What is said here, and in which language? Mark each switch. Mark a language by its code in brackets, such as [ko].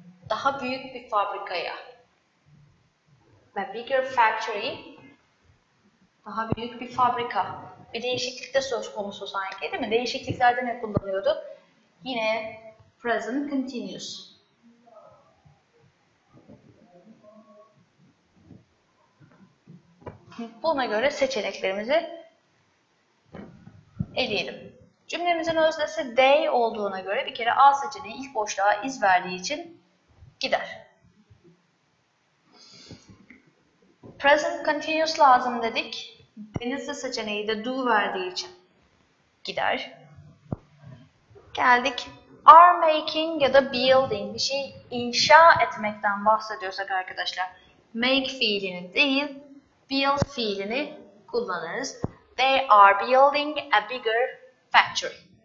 [tr] Daha büyük bir fabrikaya. [en] A bigger factory, [tr] daha büyük bir fabrika. Bir değişiklik de söz konusu sanki değil mi? Değişikliklerde ne kullanıyordu? Yine present continuous. Buna göre seçeneklerimizi eleyelim. Cümlemizin öznesi they olduğuna göre bir kere A seçeneği ilk boşluğa is verdiği için gider. Present continuous lazım dedik. Denizli seçeneği de do verdiği için gider. Geldik. [en] Are making [tr] ya da building, bir şey inşa etmekten bahsediyorsak arkadaşlar make fiilini değil build fiilini kullanırız. [en] They are building a bigger factory.